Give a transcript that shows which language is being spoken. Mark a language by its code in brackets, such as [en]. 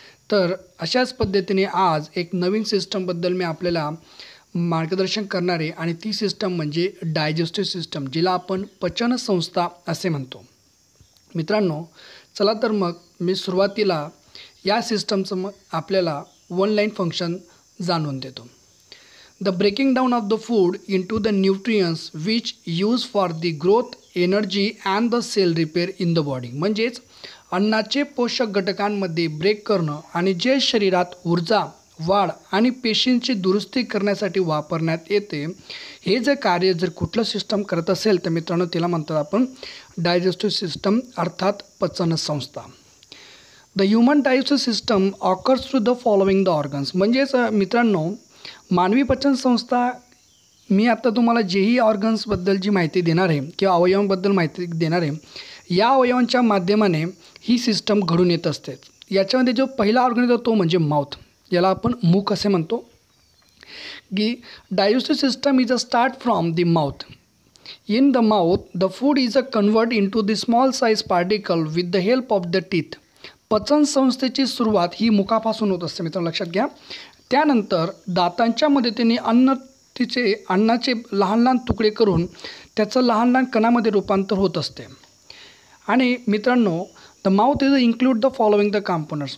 [mr] तर अशाच पद्धतीने आज एक नवीन सिस्टमबद्दल मी आपल्याला मार्गदर्शन करणार आहे आणि ती सिस्टम म्हणजे डायजेस्टिव्ह सिस्टम, जिला आपण पचन संस्था असे म्हणतो। मित्रांनो, चला तर मग मी सुरुवातीला या सिस्टमचं आपल्याला वन लाइन फंक्शन जाणून देतो। [en] The breaking down of the food into the nutrients which use for the growth, energy and the cell repair in the body. [mr] म्हणजेच अन्नाचे पोषक घटकांमध्ये ब्रेक करणं आणि जे शरीरात ऊर्जा, वाढ आणि पेशींची दुरुस्ती करण्यासाठी वापरण्यात येते, हे जे कार्य जर कुठलं सिस्टम करत असेल तर मित्रांनो त्याला म्हणतात आपण डायजेस्टिव्ह सिस्टम अर्थात पचन संस्था। [en] The human digestive system occurs through the following the organs. [mr] म्हणजेच मित्रांनो, मानवी पचन संस्था मी आता तुम्हाला जेही ऑर्गन्सबद्दल जी माहिती देणार आहे किंवा अवयवांबद्दल माहिती देणार आहे, या अवयवांच्या माध्यमाने ही सिस्टम घडून येत असते। याच्यामध्ये जो पहिला ऑर्गन येतो तो म्हणजे माउथ, याला आपण मुख असे म्हणतो। [en] की digestive system is a start from the mouth. In the mouth the food is a convert into the small size particle with the help of the teeth. [mr] पचन संस्थेची सुरुवात ही मुखापासून होत असते मित्रांनो, लक्षात घ्या। त्यानंतर दातांच्या मदतीने अन्नाचे लहान लहान तुकडे करून त्याचं लहान लहान कणामध्ये रूपांतर होत असते। आणि मित्रांनो, [en] The mouth is include the following the components.